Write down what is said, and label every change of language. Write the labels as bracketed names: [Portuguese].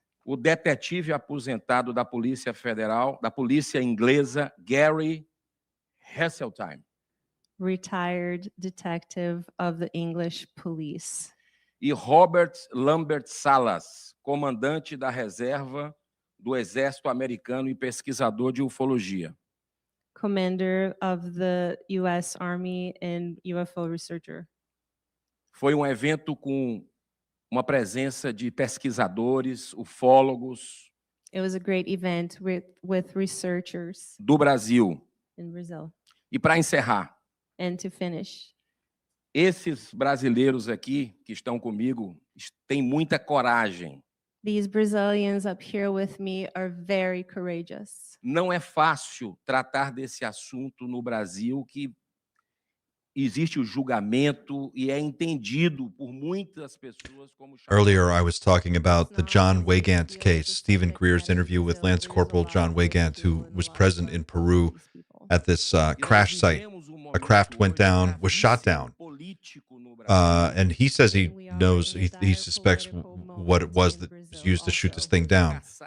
[Portuguese] o detetive aposentado da Polícia Federal, da Polícia Inglesa, Gary Heseltine, [English] retired detective of the English police, [Portuguese] e Robert Lambert Salas, comandante da reserva do Exército Americano e pesquisador de ufologia. [English] commander of the U.S. Army and UFO researcher. [Portuguese] Foi um evento com uma presença de pesquisadores, ufólogos [English] It was a great event with researchers [Portuguese] do Brasil. [English] in Brazil. [Portuguese] E para encerrar, [English] And to finish, [Portuguese] esses brasileiros aqui que estão comigo têm muita coragem. [English] these Brazilians up here with me are very courageous. [Portuguese] Não é fácil tratar desse assunto no Brasil, que existe o julgamento e é entendido por muitas pessoas como... [English] Earlier, I was talking about the John Weygant case, Stephen Greer's interview with Lance Corporal John Weygant, who was present in Peru at this crash site. A craft went down, was shot down. And he says he knows, he suspects what it was that was used to shoot this thing down.